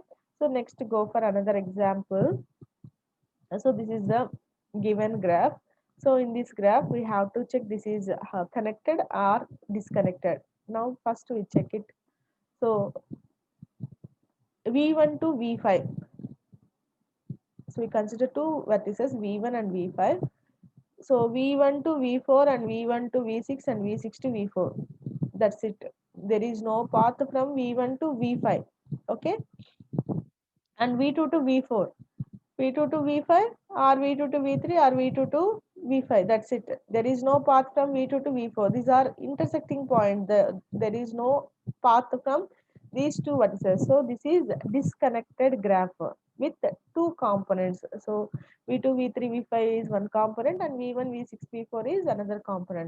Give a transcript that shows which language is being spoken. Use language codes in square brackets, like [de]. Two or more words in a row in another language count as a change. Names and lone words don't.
[en] So next go for another example. So this is the given graph. So in this graph we have to check this is connected or disconnected. Now first we check it. So V1 to V5. So we consider two vertices V1 and V5. So V1 to V4 and V1 to V6 and V6 to V4. That's it. There is no path from V1 to V5. Okay. And V2 to V4. V2 to V5 or V2 to V3 or V2 to V5. That's it. There is no path from V2 to V4. These are intersecting points. There is no path from these two vertices. So this is disconnected graph with two components. So V2, V3, V5 is one component and V1, V6, V4 is another component.